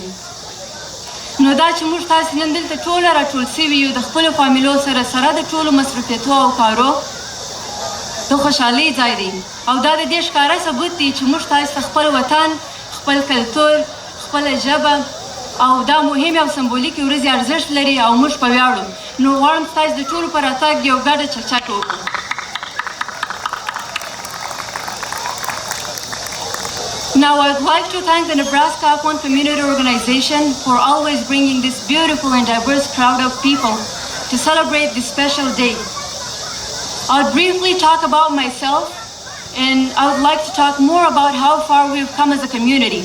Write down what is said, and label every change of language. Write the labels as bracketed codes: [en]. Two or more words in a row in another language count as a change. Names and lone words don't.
[ps] نو دا چې موږ تاسې نن دلته ټوله راټول سوي یو د خپلو فامیلو سره د ټولو مصروفیتو او کارو د خوشحالۍ ځای دی او دا د دې ښکاره ثبوت دی چې موږ تاسې ته خپل وطن، خپل کلتور، خپله ژبه او دا مهمې او سمبولیکې ورځې ارزښت لري او موږ په ویاړو. نو غواړم ستاسې د ټولو په راتګ یو ګډه چکچکه وکړو. [en] Now I'd like to thank the Nebraska Afghan Community Organization for always bringing this beautiful and diverse crowd of people to celebrate this special day. I'll briefly talk about myself, and I would like to talk more about how far we've come as a community.